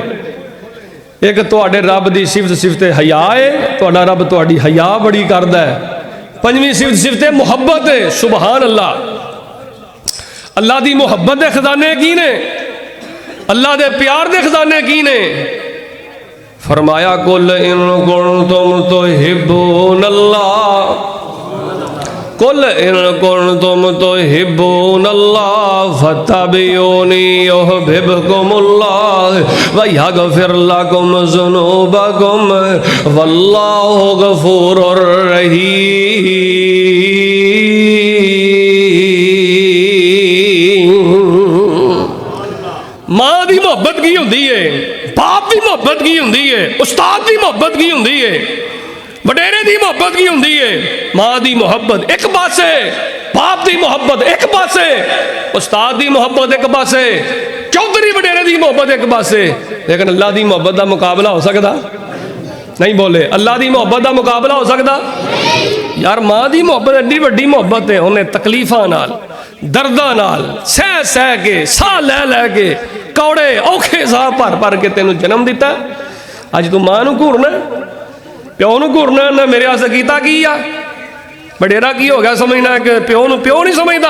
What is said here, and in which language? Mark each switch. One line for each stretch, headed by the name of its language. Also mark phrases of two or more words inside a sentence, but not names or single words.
Punjabi: ایک تہاڈے رب دی صفت صفتِ حیا ہے، تہاڈا رب تہاڈی حیا بڑی کردا ہے. پنجویں صفت صفتِ محبت ہے.
Arabic: سبحان الله.
Punjabi: اللہ دی محبت دے خزانے کی نے، اللہ دے پیار دے خزانے کی نے.
Arabic: फरमाया قل إن كنتم تحبون الله، قل إن كنتم تحبون الله فاتبعوني يحببكم الله ويغفر لكم ذنوبكم والله غفور رحيم.
Punjabi: ماں کی محبت کی ہوندی اے، باپ کی محبت کی ہوندی اے، استاد کی محبت کی ہوندی اے، وڈیرے کی محبت کی ہوندی اے. ماں کی محبت اک پاسے، باپ کی محبت اک پاسے، استاد کی محبت اک پاسے، چودھری وڈیرے کی محبت اک پاسے.
Urdu: لیکن اللہ کی محبت کا مقابلہ ہو سکتا نہیں? بولے اللہ کی محبت کا مقابلہ ہو سکتا?
Punjabi: یار ماں دی محبت اینی وڈی محبت اے، اونہے تکلیفاں نال درداں نال سہہ سہہ کے ساہ لے لے کے کوڑے اوکھے ساہ بھر بھر کے تینوں جنم دتا. اج تو ماں نوں گھورنا، پیو نوں گھورنا، نہ میرے واسطے کیتا کی اے، وڈیرا کی ہو گیا سمجھنا کہ پیو نوں پیو نہیں سمجھدا.